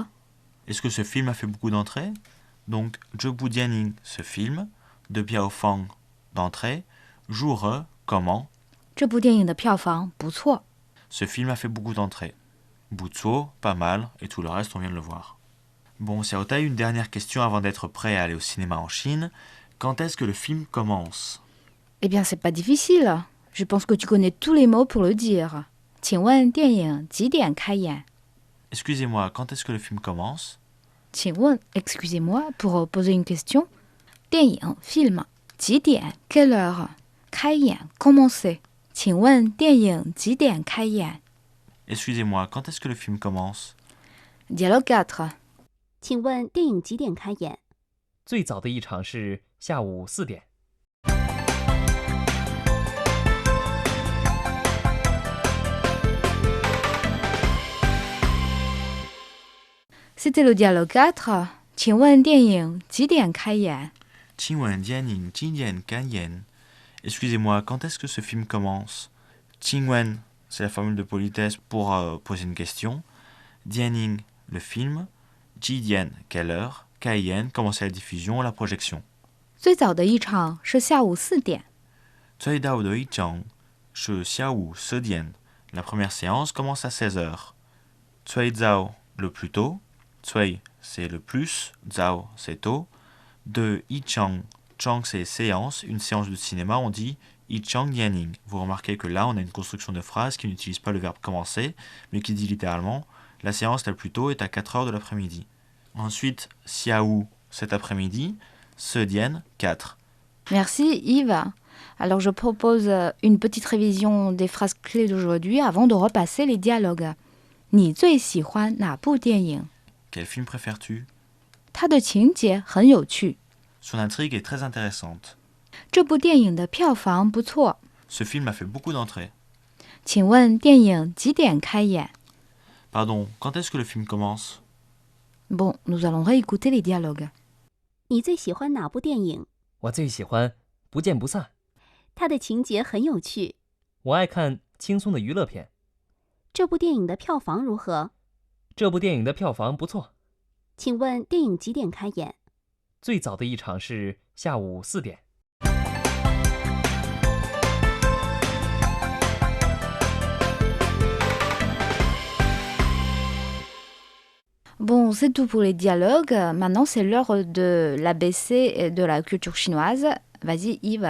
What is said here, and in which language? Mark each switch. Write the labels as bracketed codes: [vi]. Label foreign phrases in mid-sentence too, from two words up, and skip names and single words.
[fr] Est-ce que ce film a fait beaucoup d'entrées? Donc, [zh] 这电影, [fr] ce film, [zh] 的票房, [fr] d'entrée, Joure, comment? [zh] 这部电影的票房不错。 [fr] Ce film a fait beaucoup d'entrées. Butsuo, pas mal, et tout le reste, on vient de le voir. Bon, Xiaotai, une dernière question avant d'être prêt à aller au cinéma en Chine. Quand est-ce que le film commence? Eh bien, c'est pas difficile. Je pense que tu connais tous les mots pour le dire. [zh] 请问电影几点开演？ [fr] Excusez-moi, quand est-ce que le film commence? 请问 excusez-moi pour poser une question. 电影 film 几点 quelle heure 开演 commencer. [zh] 请问电影几点开演？ [fr] Excusez-moi, quand est-ce que le film commence? Dialogue 4 [zh] 请问电影几点开演？最早的一场是下午4点。 [fr] C'était le dialogue 4. [zh] 请问电影几点开演？请问电影几点开演. [fr] Excusez-moi, quand est-ce que ce film commence? Qingwen, c'est la formule de politesse pour poser une question. Dianing, le film. Jidian, quelle heure? Kaien, commencer la diffusion, la projection. [zh] 最早的一场是下午4点。最早的一场是下午四点. [fr] La première séance commence à 16h. [zh] 最早, [fr] le plus tôt. Cui, c'est le plus. Zhao, c'est tôt. [zh] 的一场, [fr] Chang, c'est séance. Une séance de cinéma, on dit [zh] 一场电影. [fr] Vous remarquez que là, on a une construction de phrase qui n'utilise pas le verbe commencer, mais qui dit littéralement la séance la plus tôt est à 4h de l'après-midi. Ensuite, Xiaowu, cet après-midi. Sedian, 4. Merci Yves. Alors je propose une petite révision des phrases clés d'aujourd'hui avant de repasser les dialogues. [zh] 你最喜欢哪部电影？ [fr] Quel film préfères-tu? [zh] 它的情节很有趣。 [fr] Son intrigue est très intéressante. [zh] 这部电影的票房不错。 [fr] Ce film a fait beaucoup d'entrées. [zh] 请问电影几点开演？ [fr] Pardon, quand est-ce que le film commence? Bon, nous allons réécouter les dialogues. [zh] 你最喜欢哪部电影？我最喜欢《不见不散》，它的情节很有趣。我爱看轻松的娱乐片。这部电影的票房如何？这部电影的票房不错。请问电影几点开演？最早的一场是下午4点。 [fr] Bon, c'est tout pour les dialogues. Maintenant, c'est l'heure de l'ABC et de la culture chinoise. Vas-y, Yves.